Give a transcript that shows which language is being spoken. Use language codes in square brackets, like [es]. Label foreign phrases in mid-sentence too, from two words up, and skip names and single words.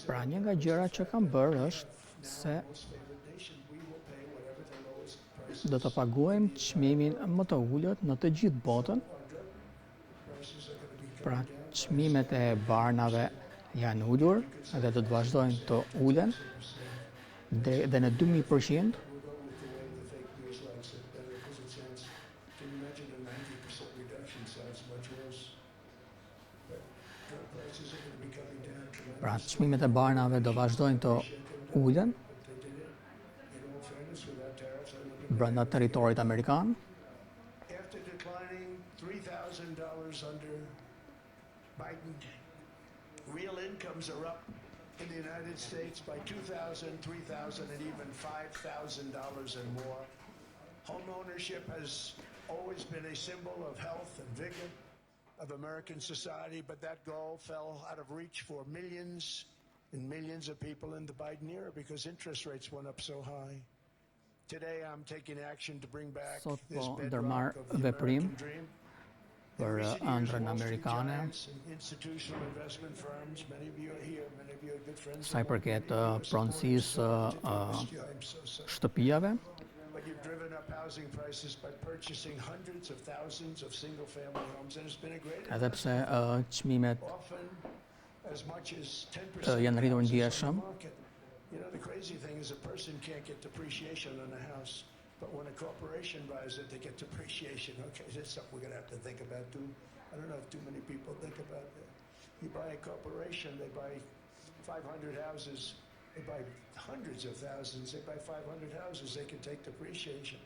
[sq] Pra një nga gjërat që kam bërë është se [en] most favored nation, we will pay whatever the lowest price [sq] do të paguajmë çmimin më të ulët në të gjithë botën. [en] prices are going to be [sq] Pra çmimet e barnave janë ulur dhe do të vazhdojnë të ulen dhe në 2000%. [en] we'll go with the way the fake news likes it better because it sounds, can you imagine a 90% reduction sounds much worse. But drug prices are going to be coming down tremendously. [sq] Pra çmimet e barnave do vazhdojnë të ulen [en] But they did it, in all fairness, without tariffs. I look at [sq] brenda territorit amerikan. [en] after declining $3,000 under Biden, real incomes are up in the United States by $2,000, $3,000, and even $5,000 and more. Home ownership has always been a symbol of health and vigor of American society, but that goal fell out of reach for millions and millions of people in the Biden era because interest rates went up so high. Today I'm taking action to bring back [sq] Sot [en] this [sq] po [en] bedrock [sq] ndërmarr [en] of the [sq] veprim [en] American dream. [sq] për ëndrrën amerikane [en] Institutional investment firms, many of you are here, many of you are good friends. [sq] sa i përket pronësisë [en] I'm so sorry. [sq] shtëpiave. [en] But you've driven up housing prices by purchasing hundreds of thousands of single-family homes, and it's been a great [sq] Edhe pse çmimet [en] often as much as 10% [sq] janë rritur [en] of houses on [sq] ndjeshëm. [en] the market. You know, the crazy thing is a person can't get depreciation on a house, but when a corporation buys it, they get depreciation. Okay, that's something we're going to have to think about too. I don't know if too many people think about that. You buy a corporation, they buy 500 houses, they buy hundreds of thousands, they buy 500 houses, they can take depreciation.